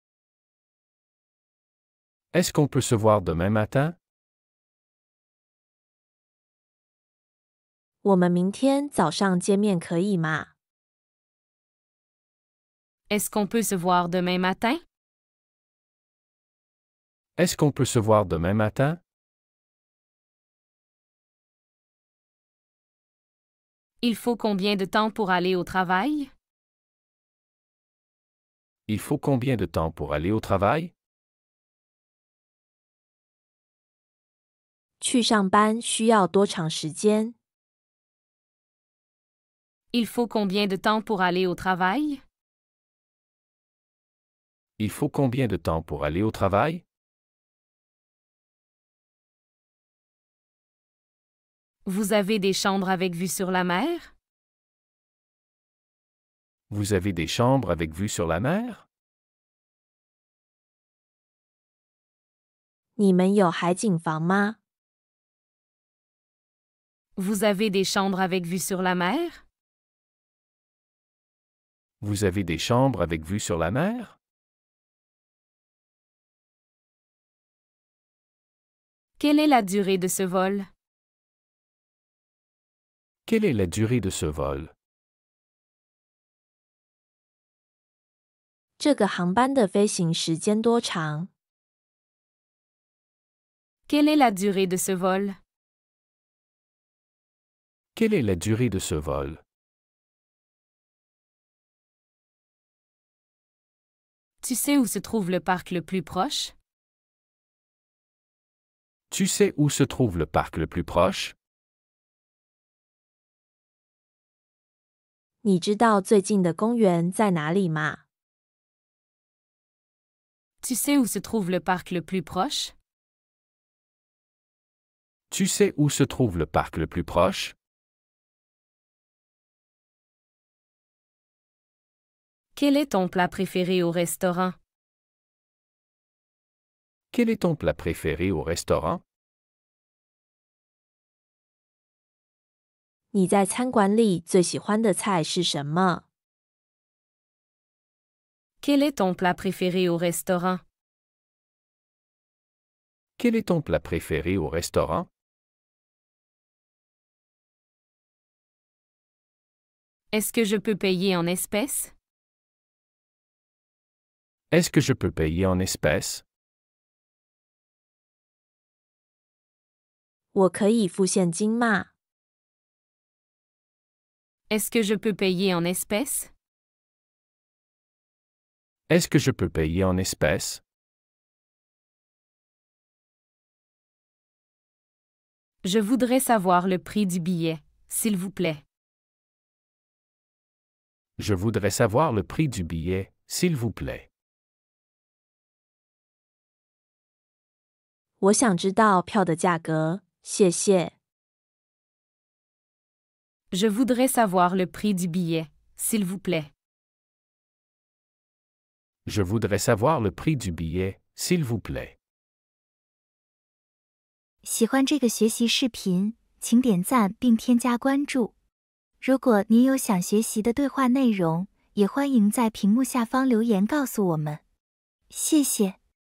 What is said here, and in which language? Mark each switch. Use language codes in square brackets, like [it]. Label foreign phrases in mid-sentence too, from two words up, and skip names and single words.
[fr] Est-ce qu'on peut se voir demain matin? [zh] 我们明天早上见面可以吗？ [fr] Est-ce qu'on peut se voir demain matin? Est-ce qu'on peut se voir demain matin? Il faut combien de temps pour aller au travail? Il faut combien de temps pour aller au travail? [zh] 去上班需要多长时间？ [fr] Il faut combien de temps pour aller au travail? Il faut combien de temps pour aller au travail? Vous avez des chambres avec vue sur la mer? Vous avez des chambres avec vue sur la mer? [zh] 你们有海景房吗？ [fr] Vous avez des chambres avec vue sur la mer? Vous avez des chambres avec vue sur la mer? Quelle est la durée de ce vol? Quelle est la durée de ce vol? [zh] 这个航班的飞行时间多长？ [fr] Quelle est la durée de ce vol? Quelle est la durée de ce vol? Tu sais où se trouve le parc le plus proche? Tu sais où se trouve le parc le plus proche? [zh] 你知道最近的公园在哪里吗？ [fr] Tu sais où se trouve le parc le plus proche? Tu sais où se trouve le parc le plus proche? Quel est ton plat préféré au restaurant? Quel est ton plat préféré au restaurant? [zh] 你在餐馆里最喜欢的菜是什么？ [fr] Quel est ton plat préféré au restaurant? Quel est ton plat préféré au restaurant? Est-ce que je peux payer en espèces? Est-ce que je peux payer en espèces? [zh] 我可以付现金吗？ [fr] Est-ce que je peux payer en espèces? Est-ce que je peux payer en espèces? Je voudrais savoir le prix du billet, s'il vous plaît. Je voudrais savoir le prix du billet, s'il vous plaît. [zh] 我想知道票的价格，谢谢。 [fr] Je voudrais savoir le prix du billet, s'il vous plaît. Je voudrais savoir le prix du billet, s'il vous plaît. [zh] 喜欢这个学习视频，请点赞并添加关注。如果您有想学习的对话内容，也欢迎在屏幕下方留言告诉我们。谢谢。